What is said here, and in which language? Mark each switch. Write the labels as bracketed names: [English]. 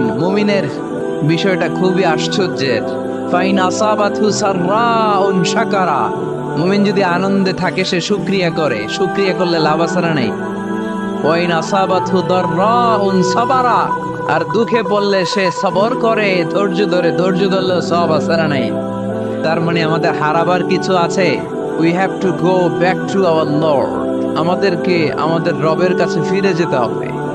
[Bangla] মুমিনের বিষয়টা খুবই আশ্চর্যের। [Arabic] ফাইন আসাবাতহু সাররাউন শাকারা। [Bangla] মুমিন যদি আনন্দে থাকে সে শুকরিয়া করে, শুকরিয়া করলে লাভ আছে না নেই? [Arabic] ওয়াইন আসাবাতহু দাররাউন সাবারা। [Bangla] আর দুঃখে পড়লে সে সবর করে, ধৈর্য ধরে, ধৈর্য ধরলে সওয়াব আছে না নাই? তার মানে আমাদের হারাবার কিছু আছে? [English] We have to go back to our Lord. [Bangla] আমাদেরকে আমাদের রবের কাছে ফিরে যেতে হবে।